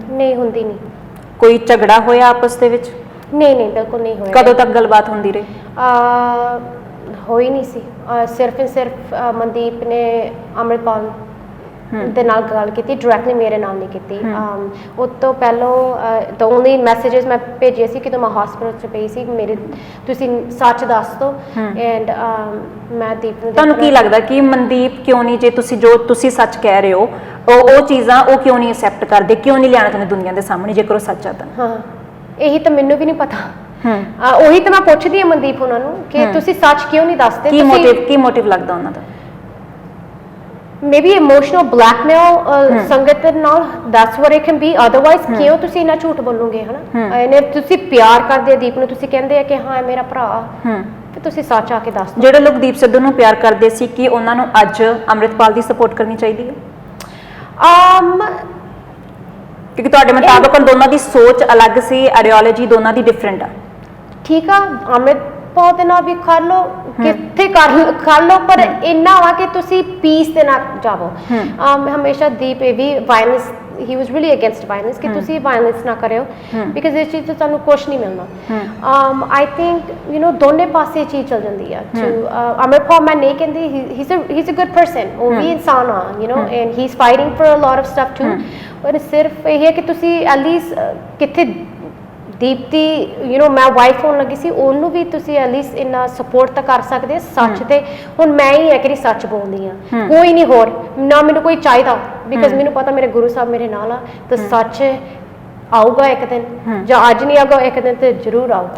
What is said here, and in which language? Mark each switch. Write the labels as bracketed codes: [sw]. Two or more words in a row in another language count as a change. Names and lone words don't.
[pa] ਨਹੀਂ ਹੁੰਦੀ ਨਹੀਂ ਕੋਈ ਝਗੜਾ ਹੋਇਆ ਆਪਸ ਦੇ ਵਿੱਚ ਨਹੀਂ ਬਿਲਕੁਲ ਨਹੀਂ ਹੋਇਆ ਕਦੋਂ ਤੱਕ ਗੱਲਬਾਤ ਹੁੰਦੀ ਰਹੀ ਹੋਈ ਨਹੀਂ ਸੀ ਸਿਰਫ ਮਨਦੀਪ ਨੇ ਅੰਮ੍ਰਿਤਪਾਲ ਦੇ ਨਾਲ ਗੱਲ ਕੀਤੀ ਡਾਇਰੈਕਟਲੀ ਮੇਰੇ ਨਾਲ ਨਹੀਂ ਕੀਤੀ ਉਸ ਤੋਂ ਪਹਿਲਾਂ [en] the only messages [pa] ਮੈਂ ਭੇਜੇ ਸੀ ਕਿ ਮੈਂ ਹਸਪੀਟਲ 'ਚ ਪਈ ਸੀ ਮੇਰੇ ਤੁਸੀਂ ਸੱਚ ਦੱਸ ਦਿਓ ਐਂਡ ਮੈਂ ਦੀਪ ਨੂੰ ਤੁਹਾਨੂੰ ਕੀ ਲੱਗਦਾ ਕਿ ਮਨਦੀਪ ਕਿਉਂ ਨਹੀਂ ਜੇ ਤੁਸੀਂ ਜੋ ਤੁਸੀਂ ਸੱਚ ਕਹਿ ਰਹੇ ਹੋ ਉਹ ਚੀਜ਼ਾਂ ਉਹ ਕਿਉਂ ਨਹੀਂ ਐਕਸੈਪਟ ਕਰਦੇ ਕਿਉਂ ਨਹੀਂ ਲਿਆਉਣਾ ਚਾਹੁੰਦੇ ਦੁਨੀਆ ਦੇ ਸਾਹਮਣੇ ਜੇਕਰ ਉਹ ਸੱਚ ਆ ਤਾਂ ਹਾਂ ਇਹੀ ਤਾਂ ਮੈਨੂੰ ਵੀ ਨਹੀਂ ਪਤਾ ਉਹੀ ਤਾਂ ਮੈਂ ਪੁੱਛਦੀ ਹਾਂ ਮਨਦੀਪ ਉਹਨਾਂ ਨੂੰ ਕਿ ਤੁਸੀਂ ਸੱਚ ਕਿਉਂ ਨਹੀਂ ਦੱਸਦੇ ਕੀ ਮੋਟਿਵ ਲੱਗਦਾ ਉਹਨਾਂ ਦਾ [en] maybe emotional blackmail [pa] ਸੰਗਤ ਨਾਲ, [en] that's what it can be, otherwise [pa] ਕਿਉਂ ਤੁਸੀਂ ਇੰਨਾ ਝੂਠ ਬੋਲੋਗੇ ਹਨਾ। ਇਹਨੇ ਤੁਸੀਂ ਪਿਆਰ ਕਰਦੇ ਆ ਦੀਪ ਨੂੰ, ਤੁਸੀਂ ਕਹਿੰਦੇ ਆ ਕਿ ਹਾਂ ਇਹ ਮੇਰਾ ਭਰਾ, ਤੇ ਤੁਸੀਂ ਸੱਚ ਆ ਕੇ ਦੱਸ ਦਿਓ। ਜਿਹੜੇ ਲੋਕ ਦੀਪ ਸਿੱਧੂ ਨੂੰ ਪਿਆਰ ਕਰਦੇ ਸੀ, ਕਿ ਉਹਨਾਂ ਨੂੰ ਅੱਜ ਅੰਮ੍ਰਿਤਪਾਲ ਦੀ ਸਪੋਰਟ ਕਰਨੀ ਚਾਹੀਦੀ ਹੈ? ਕਿਉਂਕਿ ਤੁਹਾਡੇ ਮੁਤਾਬਕ ਦੋਨਾਂ ਦੀ ਸੋਚ ਅਲੱਗ ਸੀ, ਆਈਡੀਓਲੋਜੀ ਦੋਨਾਂ ਦੀ ਡਿਫਰੈਂਟ ਆ। ਠੀਕ ਆ, ਅੰਮ੍ਰਿਤਪਾਲ ਦੇ ਨਾਲ ਵੀ ਕਰ ਲਓ, ਕਿੱਥੇ ਕਰ ਲਓ, ਪਰ ਇੰਨਾ ਵਾ ਕਿ ਤੁਸੀਂ ਪੀਸ ਦੇ ਨਾਲ ਜਾਵੋ। ਹਮੇਸ਼ਾ ਦੀਪ ਇਹ ਵੀ ਵਾਇਲੈਂਸ, [en] he was really against violence, [pa] ਕਿ ਤੁਸੀਂ ਵਾਇਲੈਂਸ ਨਾ ਕਰਿਓ, ਬਿਕਾਜ਼ ਇਸ ਚੀਜ਼ ਤੋਂ ਤੁਹਾਨੂੰ ਕੁਝ ਨਹੀਂ ਮਿਲਣਾ। [en] I think you know [pa] ਦੋਨੇ ਪਾਸੇ ਚੀਜ਼ ਚੱਲ ਜਾਂਦੀ ਆ। ਅੰਮ੍ਰਿਤਪਾਲ ਮੈਂ ਨਹੀਂ ਕਹਿੰਦੀ, [en] he's a good person, [pa] ਉਹ ਵੀ ਇਨਸਾਨ ਆ, [en] you know, and he's fighting for a lot of stuff too, [pa] ਪਰ ਸਿਰਫ ਇਹ ਹੈ ਕਿ ਤੁਸੀਂ [en] at least [pa] ਕਿੱਥੇ ਦੀਪਤੀ, [en] you know [pa] ਮੈਂ ਵਾਈਫ ਹੋਣ ਲੱਗੀ ਸੀ, ਉਹਨੂੰ ਵੀ ਤੁਸੀਂ [en] at least [pa] ਇੰਨਾ ਸਪੋਰਟ ਤਾਂ ਕਰ ਸਕਦੇ ਸੱਚ ਤੇ। ਹੁਣ ਮੈਂ ਹੀ ਹੈ ਕਿ ਸੱਚ ਬੋਲਦੀ ਆ, ਕੋਈ ਨਹੀਂ ਹੋਰ, ਨਾ ਮੈਨੂੰ ਕੋਈ ਚਾਹੀਦਾ, ਬਿਕਾਜ਼ ਮੈਨੂੰ ਪਤਾ ਮੇਰੇ ਗੁਰੂ ਸਾਹਿਬ ਮੇਰੇ ਨਾਲ ਆ, ਤਾਂ ਸੱਚ ਆਊਗਾ ਇੱਕ ਦਿਨ, ਜਾਂ ਅੱਜ ਨਹੀਂ ਆਊਗਾ ਇੱਕ ਦਿਨ ਤੇ ਜ਼ਰੂਰ ਆਊਗਾ।